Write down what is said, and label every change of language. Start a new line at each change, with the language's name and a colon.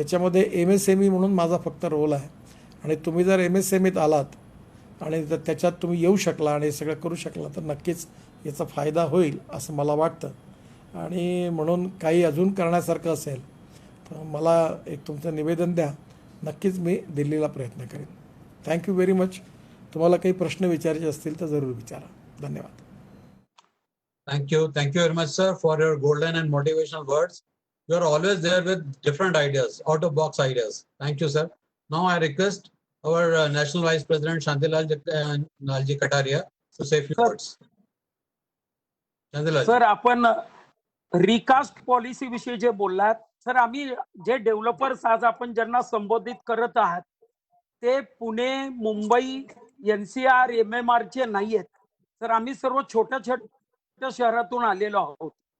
Marathi: याच्यामध्ये MSME म्हणून माझा फक्त रोल आहे आणि तुम्ही जर MSMEत आलात आणि जर त्याच्यात तुम्ही येऊ शकला आणि हे सगळं करू शकला तर नक्कीच याचा फायदा होईल असं मला वाटतं. आणि म्हणून काही अजून करण्यासारखं असेल तर मला एक तुमचं निवेदन द्या. नक्कीच मी दिल्लीला प्रयत्न करेन.
English: Thank you very much.
Marathi: तुम्हाला काही प्रश्न विचारायचे असतील तर जरूर विचारा. धन्यवाद.
English: Thank you very much, sir, for your golden and motivational words. You are always there with different ideas, out of box ideas. Thank you, sir. Now I request our National Vice President Shantilal Kataria to say a few Sir. words. Shantilal.
Marathi: Sir, आपण recast policy विषयी जे बोललात, sir, आम्ही जे developers आज आपण ज्यांना संबोधित करत आहात ते पुणे, मुंबई, NCR, MMR चे नाही आहेत. सर, आम्ही सर्व छोट्या छोट्या शहरातून आलेलो आहोत.